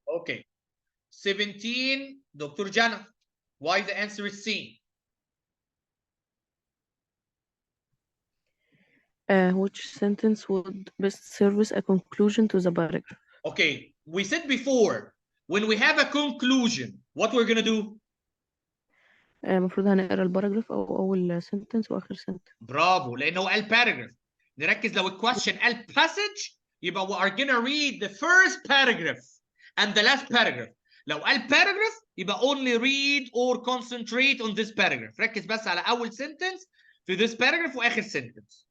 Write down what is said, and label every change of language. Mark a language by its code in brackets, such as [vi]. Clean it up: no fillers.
[en] Okay. 17, Dr. Jana. Why the answer is C? Which sentence would best serve as a conclusion to the paragraph? Okay, we said before, when we have a conclusion, what we're gonna do? [ar] المفروض هنقرا الباراجراف أو أول sentence وآخر sentence. برافو لأنه هو قال paragraph. نركز لو الكويشن قال [en] passage يبقى we are gonna read the first paragraph and the last paragraph. [ar] لو قال [en] paragraph يبقى only read or concentrate on this paragraph. [ar] ركز بس على أول sentence في [en] this paragraph [ar] وآخر sentence.